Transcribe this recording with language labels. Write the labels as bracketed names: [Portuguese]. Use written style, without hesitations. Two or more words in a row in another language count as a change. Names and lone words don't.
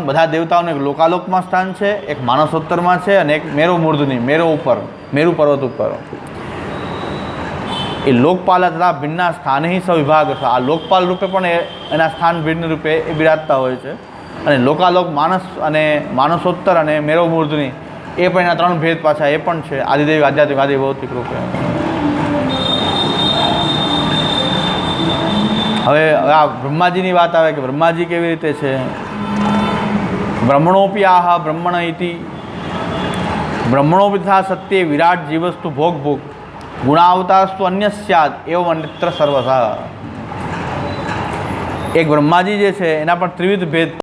[Hindi] बधा देवताओं एक लोकालोक में स्थान है, एक मानसोत्तर में है और एक [Sanskrit] मेरो मूर्धनि [Hindi] मेरो ऊपर मेरु पर्वत ऊपर। [Gujarati] યે લોકપાલા તથા ભિન્ના સ્થાન હી સવિભાગ આ લોકપાલ રૂપે પણ એના સ્થાન ભિન્ન રૂપે એ બિરાજતા હોય છે અને લોકાલોક માનસ અને માનસોત્તર અને [Sanskrit] मेरो मूर्धनि [Gujarati] એ પણ એના ત્રણ ભેદ પાછા એ પણ છે આદિદેવ આધ્યાત્મિક આદિ ભૌતિક રૂપે। હવે આ બ્રહ્માજીની વાત આવે કિ બ્રહ્માજી કેવી રીતે છે। [Sanskrit] ब्रह्मणोपि आह ब्रह्मण इति ब्रह्मणोपि तथा सत्ये विराट जीवस्तु भोग भोग गुणावतारस्तु अन्य स्यात् एवं अन्यत्र सर्वथा। [Gujarati] એક બ્રહ્માજી જે છે એના પર ત્રિવિધ ભેદ